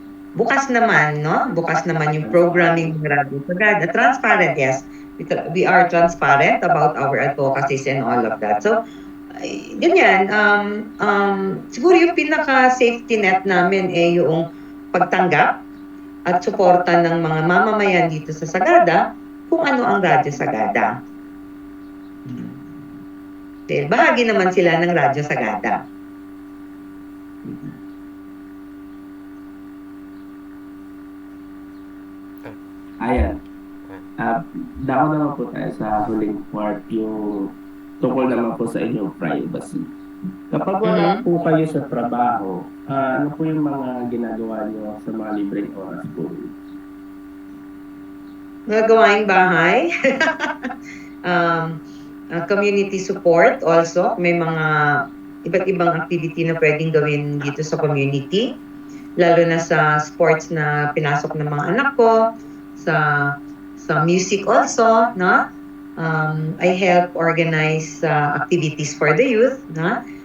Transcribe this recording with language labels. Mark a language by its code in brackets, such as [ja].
[tl] Bukas naman, no? Bukas naman yung programming ng Radyo Sagada. Transparent, yes. [en] We are transparent about our advocacies and all of that. [tl] So, ganyan, siguro yung pinaka-safety net namin yung pagtanggap at suporta ng mga mamamayan dito sa Sagada kung ano ang Radyo Sagada. Dahil bahagi naman sila ng Radyo Sagada. Ayan. Dako naman po tayo sa huling part, yung tungkol naman po sa inyong privacy. Kapag wala po kayo sa trabaho, ano po yung mga ginagawa nyo sa mga libreng oras po? Mga gawaing bahay, community support also. May mga iba't ibang activity na pwedeng gawin dito sa community. Lalo na sa sports na pinasok ng mga anak ko, sa music also, no? [en] I help organize activities for the youth, no?